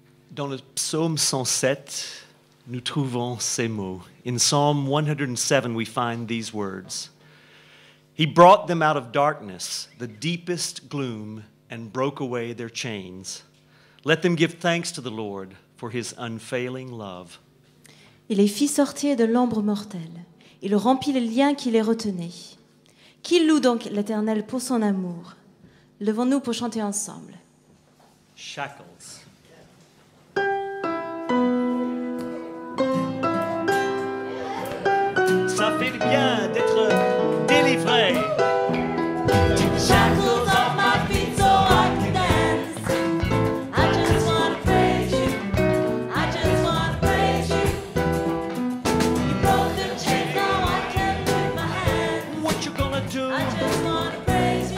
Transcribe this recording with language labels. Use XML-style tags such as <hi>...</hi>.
<fr>Dans le psaume 107, nous trouvons ces mots.</fr> <en>In Psalm 107, we find these words. He brought them out of darkness, the deepest gloom, and broke away their chains. Let them give thanks to the Lord for his unfailing love.</en> <fr>Il les fit sortir de l'ombre mortelle. Il remplit les liens qui les retenaient. Qui loue donc l'Éternel pour son amour? Levons-nous pour chanter ensemble.</fr> <en>Shackles.</en> <fr>Ça fait du bien d'être délivré.</fr> <en>Shackles off my feet so I can dance. I just wanna praise you. I just wanna praise you. You broke the chains, now I can lift my hands. What you gonna do? I just wanna praise you.</en>